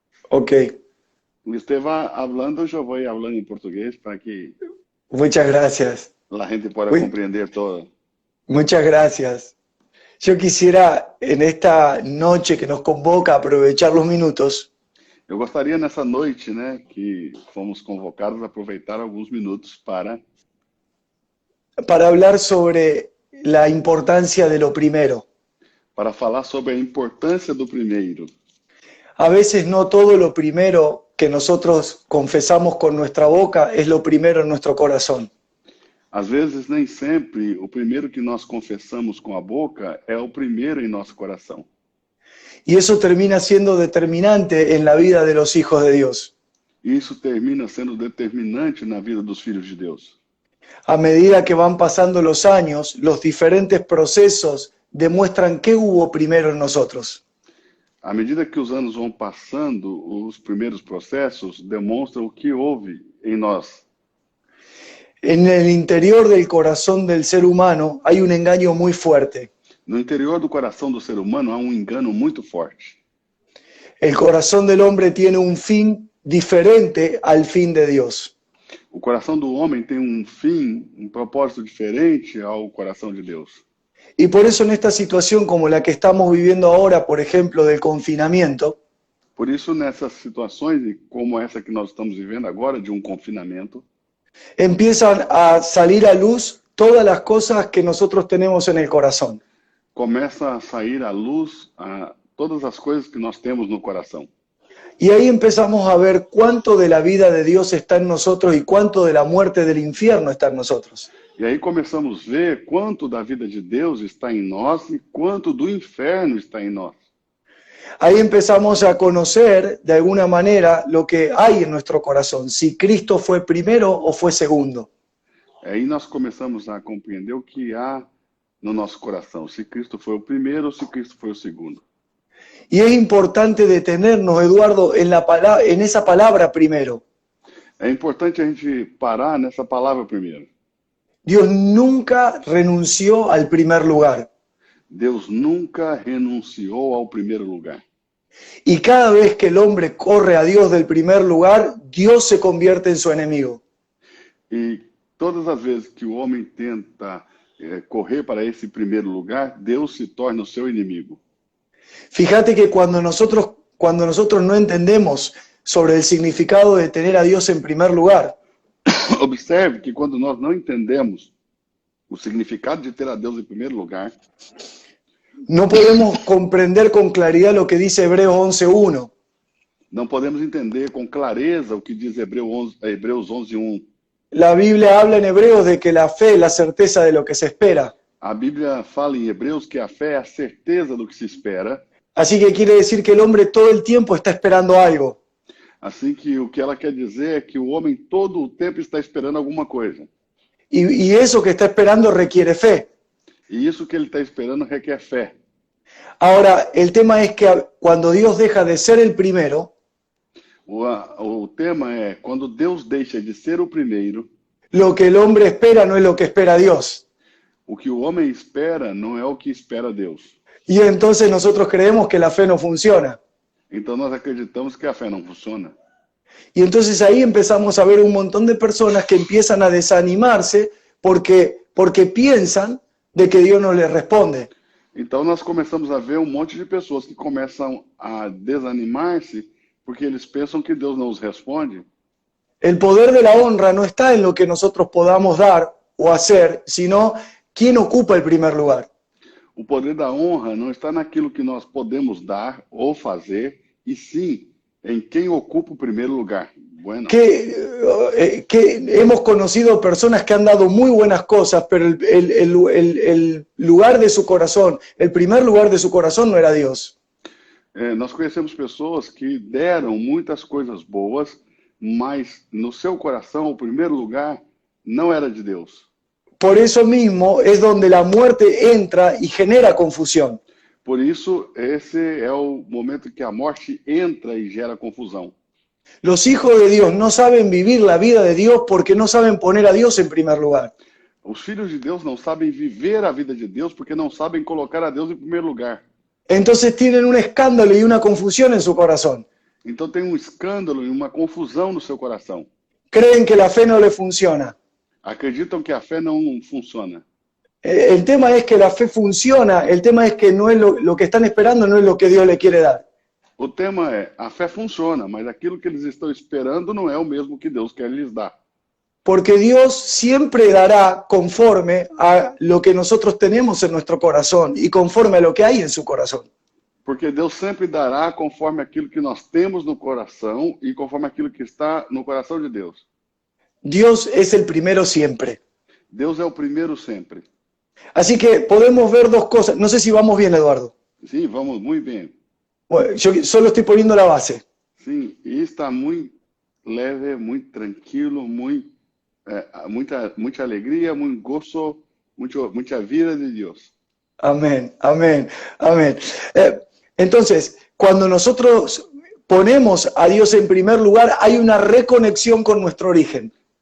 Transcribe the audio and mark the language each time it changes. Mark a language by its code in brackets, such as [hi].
[en] ok. [es] Y usted va hablando, yo voy hablando en portugués para que Muchas gracias. la gente pueda Uy, comprender todo. muchas gracias. Yo quisiera en esta noche que nos convoca aprovechar los minutos [pt] Eu gostaria nessa noite, né, que fomos convocados, a aproveitar alguns minutos [es] para hablar sobre la importancia de lo primero. [pt] para falar sobre a importância do primeiro. [es] A veces no todo lo primero que nosotros confesamos con nuestra boca es lo primero en nuestro corazón. [pt] Às vezes, nem sempre o primeiro que nós confessamos com a boca é o primeiro em nosso coração. [es] Y eso termina siendo determinante en la vida de los hijos de Dios. [pt] E isso termina sendo determinante na vida dos filhos de Deus. [es] A medida que van pasando los años, los diferentes procesos demuestran qué hubo primero en nosotros. [pt] À medida que os anos vão passando, os primeiros processos demonstram o que houve em nós. [es] En el interior del corazón del ser humano hay un engaño muy fuerte. [pt] No interior do coração do ser humano há um engano muito forte. [es] El corazón del hombre tiene un fin diferente al fin de Dios. [pt] O coração do homem tem um fim, um propósito diferente ao coração de Deus. [es] Y por eso en esta situación como la que estamos viviendo ahora, por ejemplo, del confinamiento, [pt] Por isso, nessas situações, como essa que nós estamos vivendo agora, de um confinamento, [es] empiezan a salir a luz todas las cosas que nosotros tenemos en el corazón. [pt] começa a sair à luz todas as coisas que nós temos no coração. [es] Y ahí empezamos a ver cuánto de la vida de Dios está en nosotros y cuánto de la muerte del infierno está en nosotros. [pt] E aí começamos a ver quanto da vida de Deus está em nós e quanto do inferno está em nós. [es] Ahí empezamos a conocer de alguna manera lo que hay en nuestro corazón, si Cristo fue primero o fue segundo. [pt] Aí nós começamos a compreender o que há no nosso coração, se Cristo foi o primeiro ou se Cristo foi o segundo. [es] Y es importante detenernos, Eduardo, en esa palabra primero. [pt] É importante a gente parar nessa palavra primeiro. [es] Dios nunca renunció al primer lugar. [pt] Deus nunca renunciou ao primeiro lugar. [es] Y cada vez que el hombre corre a Dios del primer lugar, Dios se convierte en su enemigo. [pt] E todas as vezes que o homem tenta correr para esse primeiro lugar, Deus se torna o seu inimigo. [es] Fíjate que cuando nosotros no entendemos sobre el significado de tener a Dios en primer lugar, [pt] Observe que quando nós não entendemos o significado de ter a Deus em primeiro lugar, [es] no podemos comprender con claridad lo que dice Hebreos 11:1. [pt] não podemos entender com clareza o que diz Hebreus 11:1. [es] La Biblia habla en Hebreos de que la fe es la certeza de lo que se espera. [pt] A Bíblia fala em Hebreus que a fé é a certeza do que se espera. [es] Así que quiere decir que el hombre todo el tiempo está esperando algo. [pt] Assim que o que ela quer dizer é que o homem todo o tempo está esperando alguma coisa. [es] Y eso que está esperando requiere fe. [pt] E isso que ele está esperando requer fé. [es] Ahora, el tema es que cuando Dios deja de ser el primero, [pt] O tema é, quando Deus deixa de ser o primeiro, [es] lo que el hombre espera no es lo que espera Dios. [pt] o que o homem espera não é o que espera Deus. [es] Y entonces nosotros creemos que la fe no funciona. [pt] Então nós acreditamos que a fé não funciona. [es] Y entonces ahí empezamos a ver un montón de personas que empiezan a desanimarse porque piensan de que Dios no les responde. [pt] Então nós começamos a ver um monte de pessoas que começam a desanimar-se porque eles pensam que Deus não os responde. [es] El poder de la honra no está en lo que nosotros podamos dar o hacer, sino quién ocupa el primer lugar. [pt] O poder da honra não está naquilo que nós podemos dar ou fazer, e sim em quem ocupa o primeiro lugar. [es] Bueno. Que hemos conocido personas que han dado muy buenas cosas, pero el lugar de su corazón, el primer lugar de su corazón no era Dios. [pt] Nós conhecemos pessoas que deram muitas coisas boas, mas no seu coração o primeiro lugar não era de Deus. [es] Por eso mismo es donde la muerte entra y genera confusión. [pt] Por isso, esse é o momento que a morte entra e gera confusão. [es] Los hijos de Dios no saben vivir la vida de Dios porque no saben poner a Dios en primer lugar. [pt] Os filhos de Deus não sabem viver a vida de Deus porque não sabem colocar a Deus em primeiro lugar. [es] Entonces tienen un escándalo y una confusión en su corazón. [pt] Então tem um escândalo e uma confusão no seu coração. [es] Creen que la fe no le funciona. [pt] Acreditam que a fé não funciona. [es] El tema es que la fe funciona, el tema es que no es lo que están esperando no es lo que Dios le quiere dar. [pt] O tema é, a fé funciona, mas aquilo que eles estão esperando não é o mesmo que Deus quer lhes dar. [es] Porque Dios siempre dará conforme a lo que nosotros tenemos en nuestro corazón y conforme a lo que hay en su corazón. [pt] Porque Deus sempre dará conforme aquilo que nós temos no coração e conforme aquilo que está no coração de Deus. [es] Dios es el primero siempre. [pt] Deus é o primeiro sempre. [es] Así que podemos ver dos cosas. No sé si vamos bien, Eduardo. [pt] Sim, vamos muito bem. [es] Bueno, yo solo estoy poniendo la base. [pt] Sim, e está muito leve, muito tranquilo, muita alegria, muito gozo, muita vida de Deus. [es] Amén, amén, amén. Entonces, cuando nosotros ponemos a Dios en primer lugar, hay una reconexión con nuestro origen.